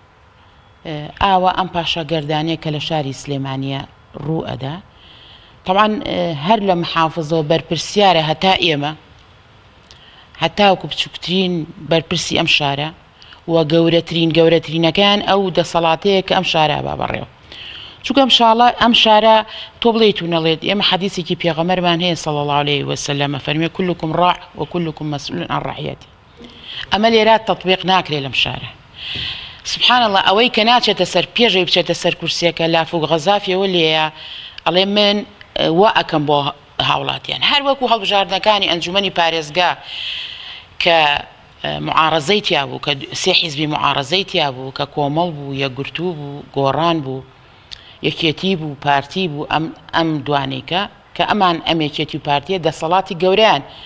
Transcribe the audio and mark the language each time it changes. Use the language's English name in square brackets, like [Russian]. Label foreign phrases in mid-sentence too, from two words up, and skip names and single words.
[Central Kurdish] ئاوە ئەم پاشا گەردانەیە کە لە شاری سلێمانیە ڕوو ئەدا طبعاً هەر لە محافظەوە بەرپرسیارە هەتا ئێمە هەتاوکو بچووکترین بەرپرسی ئەم شارە و گەورەترینەکان ئەو دەسەڵاتەیە کە ئەم شارە با بەڕێوە چونکە ئەم شارە تۆ بڵێیت و نەڵێت ئێمە حەدیثێکی پێغەمبەرمان هەیە [Arabic] صلی الله عليه وسلم [Central Kurdish] فەرمێ [Arabic] كلكم راع وكلكم مسؤول عن رعيته [Central Kurdish] ئەمە لێرە تەطبیق ناکرێت لەم شارە [Arabic] سبحان الله [Central Kurdish] ئەوەی کە ناچێتە سەر پێشەوەی بچێتە سەر کورسیەکە لافوق غەزافیەوە لێیە ئەڵێ من وا ئەکەم بۆ هاوڵاتیان هەر وەکو هەڵبژاردنەکانی ئەنجومەنی پارێزگا کە معارەزەی تیا بوو کە سێ حیزبی معارەزەی تیا بوو کە کۆمەڵ بوو یەکگرتوو بوو گۆڕان بوو یەکێتی بوو پارتی بوو ئەم دوانێکە کە ئەمان ئەم یەکێتی و پارتیە دەسەڵاتی گەوریان